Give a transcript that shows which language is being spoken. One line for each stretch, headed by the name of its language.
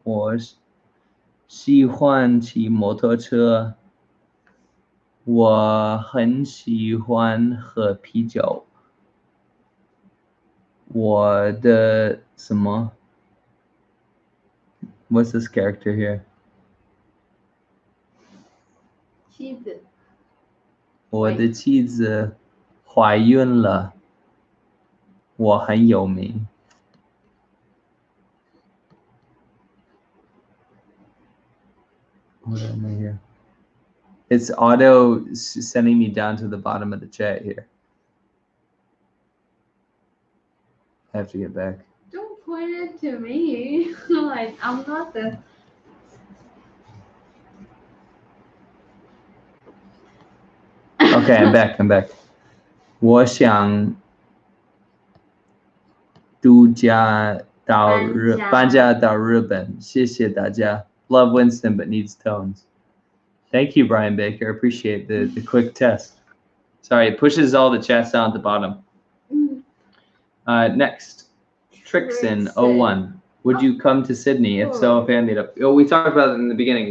Chinese: 我喜欢骑摩托车。我很喜欢喝啤酒。我的什么
English: What's this character here?
Chinese: 我的妻子怀孕了，我很有名。
English: Hold on right here. It's auto sending me down to the bottom of the chat here. I have to get back. Don't point it to me. Like, I'm not the. Okay, I'm back. I'm back.
Chinese: 我想搬家到日本，谢谢大家。
English: Love Winston, but needs tones. Thank you, Brian Baker. Appreciate the quick test. Sorry, it pushes all the chats down at the bottom. Next, Trixon01. Would you come to Sydney? If so, a fan meetup. Oh, we talked about it in the beginning.